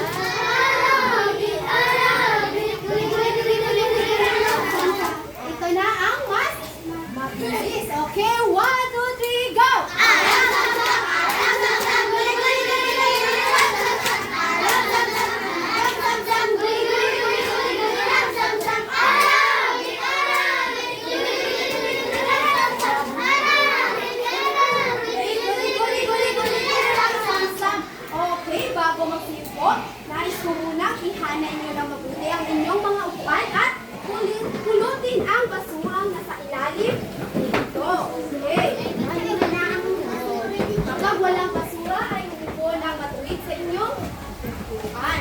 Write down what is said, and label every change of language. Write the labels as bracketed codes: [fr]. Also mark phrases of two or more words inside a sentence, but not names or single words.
[tl] Arabic, Arabic, guli guli guli guli guli, Ram Sam Sam. Ito na ang mas mabilis. [en] Okay, 1, 2, 3, go! Ram Sam Sam, Ram Sam Sam, guli guli guli guli guli, Ram Sam Sam. Ram Sam Sam, Ram Sam Sam, guli guli guli guli guli, Ram Sam Sam. Arabic, Arabic, guli guli guli guli guli, Ram Sam. Arabic, Arabic, guli guli guli guli guli, Ram Sam Sam. [tl] Okay, bago magsipo, nais ko munang ihanay niyo ng mabuti ang inyong mga upuan at pulutin ang basurang nasa ilalim nito. Okay. Kapag walang basura ay umupo ng matuwid sa inyong upuan.